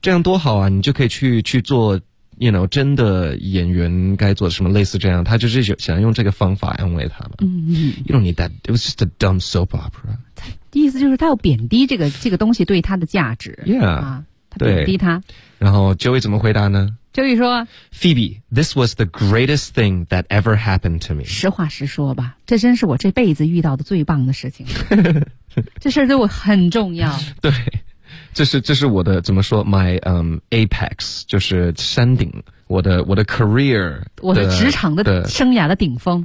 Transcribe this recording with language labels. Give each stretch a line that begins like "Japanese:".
Chinese: 这样多好啊，你就可以去做
English: You know,
Chinese: 真的演员该做什么类似这样，他就是想用这个方法安慰他嘛。嗯、mm-hmm.
English: You don't need that. It was just a dumb soap opera.
Chinese: 意思就是他要贬低这个东西对他的价值。 Yeah. 啊、他贬低他。然后 Joey 怎么回答呢？ Joey 说
English: Phoebe, this was the greatest thing that ever happened to me.
Chinese: 实话实说吧，这真是我这辈子遇到的最棒的事情。这事对我很重要。对。这是我的怎么说 ？
English: My apex
Chinese: 就是山顶，我的 career，我的职场的生涯的顶峰，